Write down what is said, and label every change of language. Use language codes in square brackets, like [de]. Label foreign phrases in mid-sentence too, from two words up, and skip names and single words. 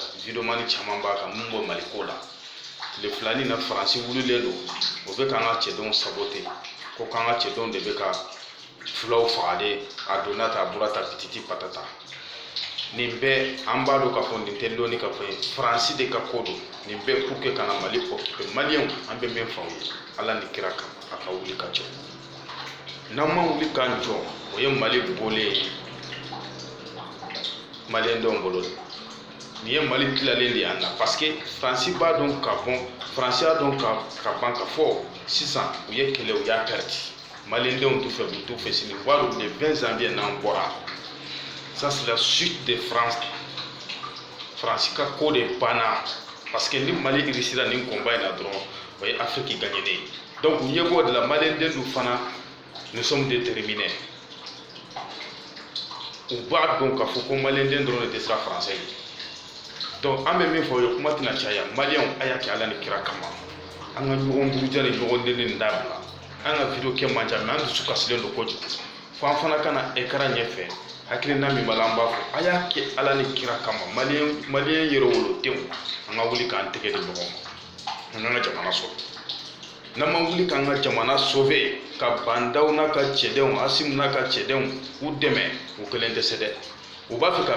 [bm] video mani caman b'a kan mun bɔ Mali ko la tile filanin na Faransi wulilen don o bɛ k'an ka cɛdenw saboter ko k'an ka cɛdenw de bɛ ka fulaw faga de a donna ta a bɔra ta pititi patata nin bɛɛ an b'a dɔn k'a fɔ nin tɛ dɔɔni ka fɔ ye Faransi de ka ko don nin bɛɛ [fr] pour que [bm] kana Mali occuper maliyɛnw an bɛ min fɔ aw ye Ala ni kira kama a ka wuli ka jɔ n'an ma wuli k'an jɔ o ye Mali bɔlen ye maliyɛn dɔw bolo nin ye Mali tilalen de y'an na [fr] parce que [bm] Faransi b'a dɔn ka bɔn Faransi y'a dɔn ka ban ka fɔ sisan u ye kɛlɛ u y'a perdu maliyɛn denw t'u fɛ u t'u fɛ sini [fr] voire le 20 janvier [bm] n'an bɔra [fr] ça c'est la suite de France [bm] ka ko de banna [fr] parce que [bm] ni Mali réussira nin combat in na dɔrɔn o ye Afrique gagné de donc u ɲɛ b'o de la maliyɛn den dun fana [fr] nous sommes déterminés [bm] u b'a dɔn k'a fɔ ko maliyɛn den dɔrɔn de tɛ siran français ye donc an bɛ min fɔ o ye kuma tɛna caya maliyɛnw a y'a kɛ Ala ni kira kama an ka ɲɔgɔn buruja ni ɲɔgɔn deli nin dabila an ka video kɛ man ca mais an dusu kasilen don kojugu fo an fana ka na écran ɲɛfɛ hakilina min b'a la an b'a fɔ a y'a kɛ Ala ni kira kama maliyɛn yɛrɛ wolodenw an ka wuli k'an tɛgɛ di ɲɔgɔn ma an ka jamana sɔrɔ n'an ma wuli k'an ka jamana sauver ka bandaw n'a ka cɛdenw Asimu n'a ka cɛdenw u dɛmɛ u kelen tɛ se dɛ u b'a fɛ ka